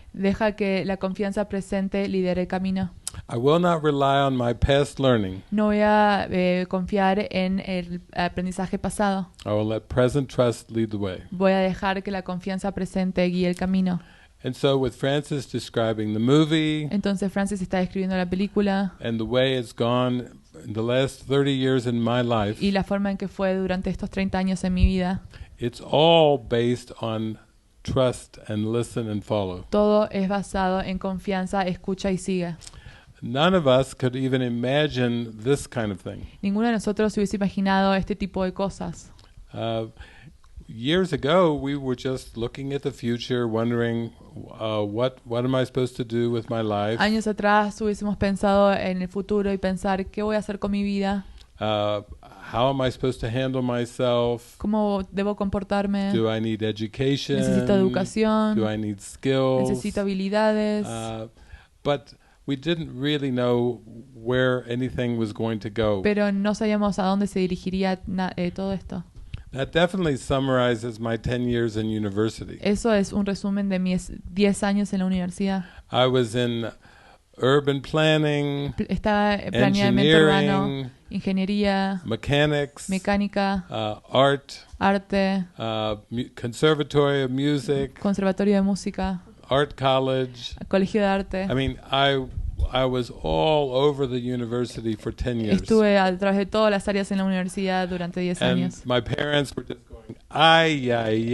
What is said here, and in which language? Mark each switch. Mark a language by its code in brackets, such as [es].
[es] Deja que la confianza presente lidere el camino. [en] I will not rely on my past learning. [es] No voy a confiar en el aprendizaje pasado. [en] I will let present trust lead the way. [es] Voy a dejar que la confianza presente guíe el camino. [en] And so with Francis describing the movie [es] Entonces Francis está describiendo la película [en] and the way it's gone in the last 30 years in my life, [es] y la forma en que fue durante estos 30 años en mi vida. [en] it's all based on trust and listen and follow. [es] Todo es basado en confianza, escucha y sigue. [en] None of us could even imagine this kind of thing. [es] Ninguno de nosotros se hubiese imaginado este tipo de cosas. [en] Years ago, we were just looking at the future, wondering what am I supposed to do with my life? [es] Años atrás hubiésemos pensado en el futuro y pensar qué voy a hacer con mi vida, [en] How am I supposed to handle myself? [es] cómo debo comportarme, [en] Do I need education? [es] necesito educación, [en] Do I need skills? [es] necesito habilidades, [en] But we didn't really know where anything was going to go. [es] pero no sabíamos a dónde se dirigiría todo esto. [en] That definitely summarizes my 10 years in university. [es] Eso es un resumen de mis 10 años en la universidad. [en] I was in urban planning, [es] Estaba en planeamiento urbano, [en] engineering, [es] ingeniería, [en] mechanics, [es] mecánica, [en] art, [es] arte, [en] conservatory of music, [es] conservatorio de música, [en] art college. [es] colegio de arte. [en] I mean, I was all over the university for 10 years. [es] Estuve a través de todas las áreas en la universidad durante 10 [en] And [es] años. [en] my parents were just going, ay, ay,